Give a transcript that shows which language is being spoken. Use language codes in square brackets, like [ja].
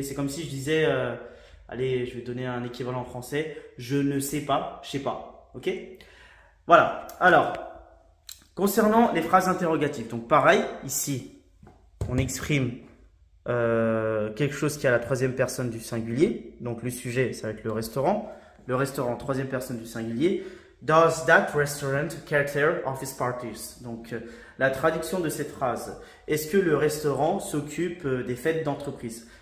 [fr] C'est comme si je disais, allez, je vais donner un équivalent en français, je ne sais pas, je sais pas, ok? Voilà. Alors, concernant les phrases interrogatives, donc pareil, ici, on exprime quelque chose qui est à la troisième personne du singulier. Donc le sujet, ça va être le restaurant. Le restaurant, troisième personne du singulier. [en] Does that restaurant cater office parties? [fr] Donc la traduction de cette phrase. Est-ce que le restaurant s'occupe des fêtes d'entreprise?